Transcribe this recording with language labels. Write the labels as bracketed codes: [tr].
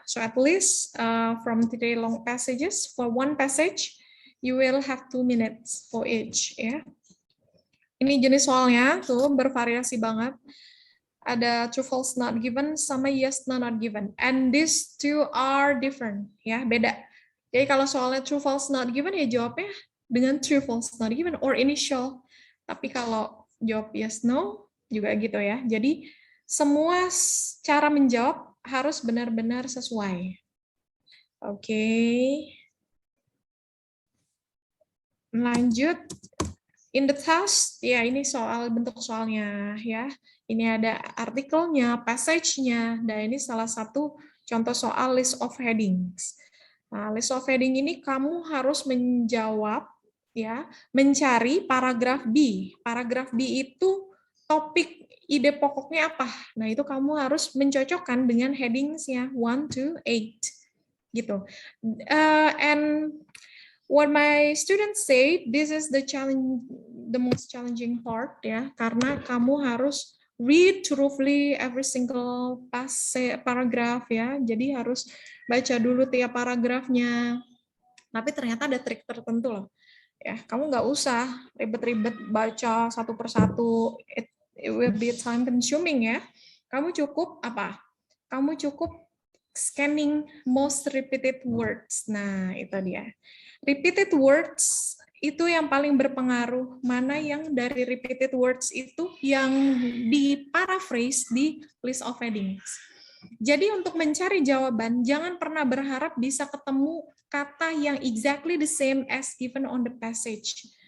[en] So at least from 3 long passages, for one passage, you will have 2 minutes for each ya. [id] Ini jenis soalnya tuh bervariasi banget. Ada true, false, not given, sama yes, no, not given. [en] And these two are different ya, beda. [id] Jadi kalau soalnya true, false, not given ya jawabnya dengan true, false, not given, or initial. Tapi kalau jawab yes, no, juga gitu ya. Jadi semua cara menjawab harus benar-benar sesuai. Oke. Lanjut. [en] In the task, [id] ya ini soal bentuk soalnya ya. Ini ada artikelnya, passage-nya, dan ini salah satu contoh soal list of headings. Nah, list of heading ini kamu harus menjawab ya, mencari paragraf B. Paragraf B itu topik ide pokoknya apa. Nah, itu kamu harus mencocokkan dengan headings-nya 1 to 8 gitu. [en] And what my students say, this is the most challenging part ya, [id] karena kamu harus [en] read thoroughly every single paragraph ya. [id] Jadi harus baca dulu tiap paragrafnya. Tapi ternyata ada trik tertentu loh. Ya, kamu nggak usah ribet-ribet baca satu persatu. [en] It will be time consuming ya. [id] Kamu cukup apa? Kamu cukup [en] scanning most repeated words. [id] Nah, itu dia. Repeated words itu yang paling berpengaruh. Mana yang dari repeated words itu yang diparaphrase di list of headings. Jadi untuk mencari jawaban, jangan pernah berharap bisa ketemu kata yang [en] exactly the same as given on the passage.